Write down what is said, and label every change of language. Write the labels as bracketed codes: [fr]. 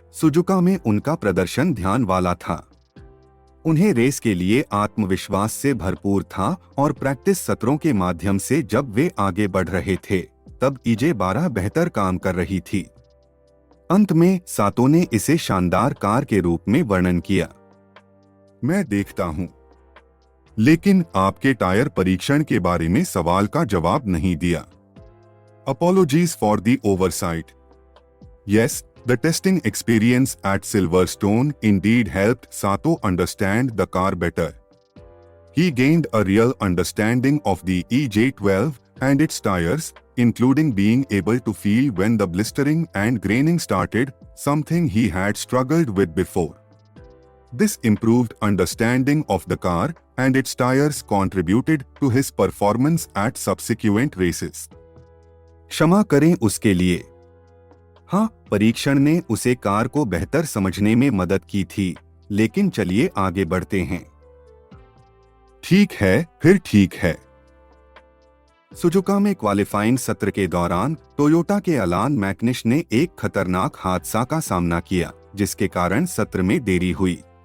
[hi] Shizuka में उनका प्रदर्शन ध्यान वाला था। उन्हें रेस के लिए आत्मविश्वास से भरपूर था और प्रैक्टिस सत्रों के माध्यम से जब वे आगे बढ़ रहे थे, तब ईजे 12 बेहतर काम कर रही थी। अंत में सातो ने इसे शानदार कार के रूप में वर्णन किया। मैं देखता हूं। लेकिन आपके टायर परीक्षण के बारे में सवाल का जवाब नहीं दिया। [en] Apologies for the oversight. Yes, the testing experience at Silverstone indeed helped Sato understand the car better. He gained a real understanding of the EJ12 and its tires, including being able to feel when the blistering and graining started, something he had struggled with before. This improved understanding of the car and its tires contributed to his performance at subsequent races. [hi] क्षमा करें उसके लिए। हाँ, परीक्षण ने उसे car को बेहतर समझने में मदद की थी, लेकिन चलिए आगे बढ़ते हैं। ठीक है, फिर ठीक है। सुजुका में क्वालिफाइंग सत्र के दौरान टोयोटा के अलान मैकनिश ने एक खतरनाक हादसा का सामना किया, जिसके कारण सत्र में देरी हुई।